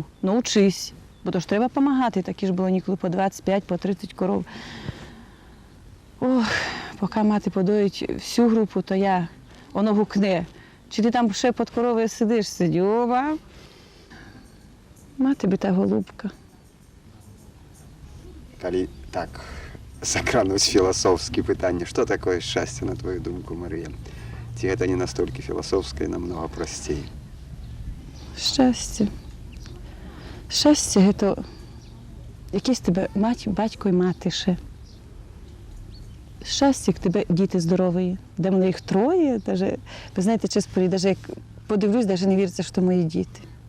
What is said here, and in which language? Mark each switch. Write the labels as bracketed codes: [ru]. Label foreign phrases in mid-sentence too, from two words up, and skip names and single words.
[uk] Ну, учись, бо то ж треба допомагати. Такі ж було ніколи по 25, по 30 коров. Ох, поки мати подоїть всю групу, то я, воно гукне. Чи ти там ще під коровою сидиш, Сидюба? Мати би та голубка. [be] Калі так закрануць філасофскі пытанні, што такое шчасце, на твою думку, Марыя? Ці гэта не настолькі філасофскае, намного прасцей? [uk] Щастя. Щастя – це якийсь тебе батько і мати ще. Щастя, як тебе діти здорові. Де мене їх 3, даже, ви знаєте, чесно, навіть як подивлюсь, навіть не віриться, що мої діти.